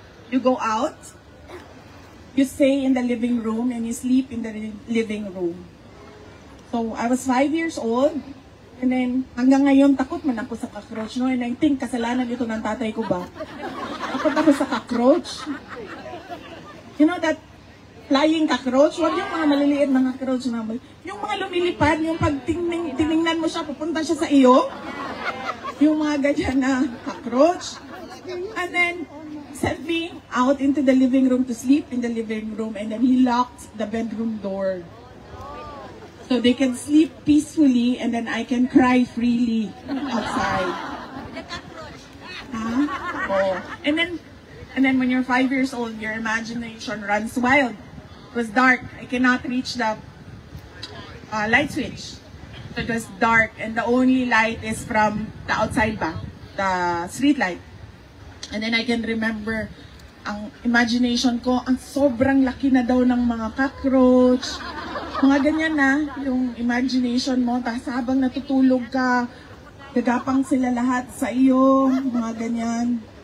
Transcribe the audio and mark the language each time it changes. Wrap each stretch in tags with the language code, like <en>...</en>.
<en>you go out, you stay in the living room, and you sleep in the living room. So, I was 5 years old, and then</en> <tl>hanggang ngayon takot man ako sa cockroach, no?</tl> <en>And I think</en> <tl>kasalanan ito ng tatay ko ba? Takot ako sa cockroach.</tl> <en>You know that flying cockroach?</en> <tl>Huwag yung mga maliliit na cockroach na yung mga lumilipad, yung pag tiningnan mo siya, pupunta siya sa iyo. Yung mga ganyan na cockroach.</tl> <en>And then, sent me out into the living room to sleep in the living room, and then he locked the bedroom door. So they can sleep peacefully, and then I can cry freely outside. Huh? Oh. And then when you're 5 years old, your imagination runs wild. It was dark. I cannot reach the light switch. So it was dark, and the only light is from the outside ba, the street light. And then I can remember,</en> <tl>ang imagination ko, ang sobrang laki na daw ng mga cockroach. Mga ganyan na, yung imagination mo, tapos habang natutulog ka, gagapang sila lahat sa iyo, mga ganyan.</tl>